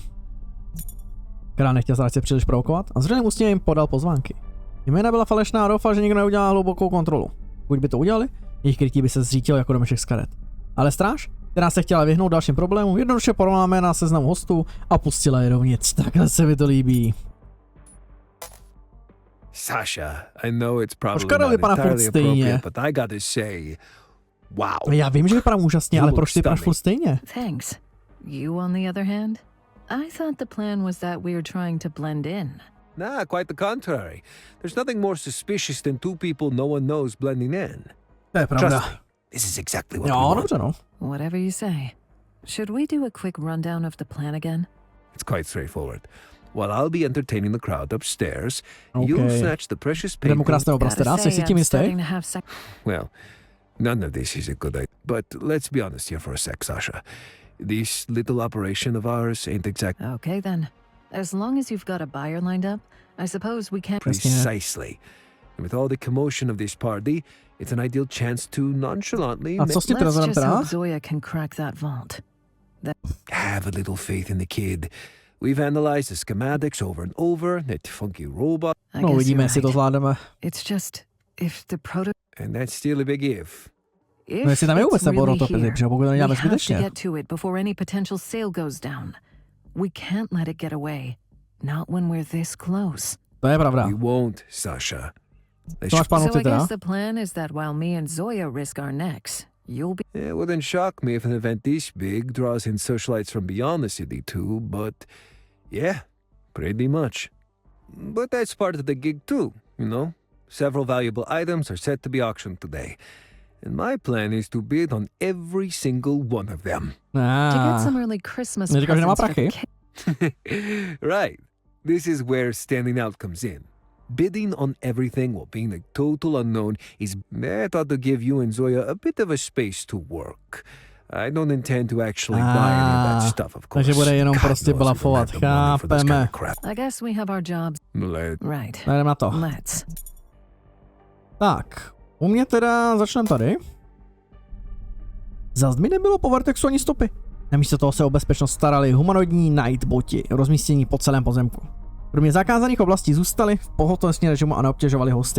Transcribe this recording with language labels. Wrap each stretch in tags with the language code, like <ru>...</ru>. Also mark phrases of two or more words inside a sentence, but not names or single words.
<cs>Král nechtěl strážce příliš provokovat a zřejmě ústně jim podal pozvánky. Jména byla falešná a doufal, že nikdo neudělá hlubokou kontrolu. Pokud by to udělali, jejich krytí by se zřítilo jako domeček z karet. Ale stráž, která se chtěla vyhnout dalším problémům, jednoduše porovnala jména seznamu hostů a pustila je dovnitř. Takhle se mi to líbí.</cs> <en>Sasha, I know it's probably</en> <cs>Karel</cs> <en>not</en> <cs>vypadá furt</cs> <en>entirely</en> <cs>stejně.</cs> <en>appropriate, but I gotta say, wow.</en> <cs>Já vím, že vypadám úžasně, ale proč ty vypadáš furt stejně?</cs> <en>Thanks. You, on the other hand? I thought the plan was that we were trying to blend in. Nah, quite the contrary. There's nothing more suspicious than two people no one knows blending in.</en> <cs>To je pravda.</cs> <en>Trust me, this is exactly what we</en> <cs>Jo,</cs> <en>want.</en> <cs>dobře no.</cs> <en>Whatever you say. Should we do a quick rundown of the plan again? It's quite straightforward. While I'll be entertaining the crowd upstairs, Okay. you'll snatch the precious</en> <cs>Jdem</cs> <en>painting.</en> <cs>ukrást ten obraz teda, jsi si tím</cs> <en>I'm</en> <cs>jistý?</cs> <en>starting to have Well, none of this is a good idea. But let's be honest here for a sec, Sasha. This little operation of ours ain't exactly Okay then. As long as you've got a buyer lined up, I suppose we can... precisely. And with all the commotion of this party, it's an ideal chance to nonchalantly</en> <cs>A co s tím</cs> <en>Let's</en> <cs>trezorem</cs> <en>just</en> <cs>teda?</cs> <en>hope Zoya can crack that vault. have a little faith in the kid. We've analyzed the schematics over and over, that funky robot. I</en> <cs>No</cs> <en>guess</en> <cs>uvidíme,</cs> <en>you're</en> <cs>jestli to</cs> <en>right.</en> <cs>zvládneme.</cs> <en>It's just if the proto... And that's still a big if.</en> <cs>No jestli tam je vůbec nebo rotopily, protože pokud to neděláme</cs> <en>we have to</en> <cs>zbytečně.</cs> <en>get to it before any potential sale goes down. We can't let it get away. Not when we're this close.</en> <cs>To je pravda.</cs> <en>We won't, Sasha.</en> <cs>To máš plánu</cs> <en>So I</en> <cs>teda?</cs> <en>guess the plan is that while me and Zoya risk our necks, you'll be... It wouldn't shock me if an event this big draws in socialites from beyond the city too, but yeah, pretty much. But that's part of the gig too, you know? Several valuable items are set to be auctioned today. And my plan is to bid on every single one of them. To get some early Christmas</en> <cs>Neříkáš, že nemá</cs> <en>presents for</en> <cs>prachy?</cs> <en>the Right. This is where standing out comes in. Bidding on everything while being a total unknown is I thought to give you and Zoya a bit of a space to work. I don't intend to actually buy any of that stuff, of course.</en> <cs>Takže bude jenom</cs> <en>God</en> <cs>prostě</cs> <en>knows we don't</en> <cs>blafovat.</cs> <en>have the money for this kind</en> <cs>Chápeme.</cs> <en>of crap. I guess we have our jobs. Right.</en> <cs>Jdeme na to.</cs> <en>Let's.</en> <cs>Tak, u mě teda začneme tady. Zas mi nebylo po Vertexu ani stopy. Namísto toho se o bezpečnost starali humanoidní nightboti, rozmístění po celém pozemku. Kromě zakázaných oblastí zůstali v pohotovostním režimu a neobtěžovali hosty.</cs>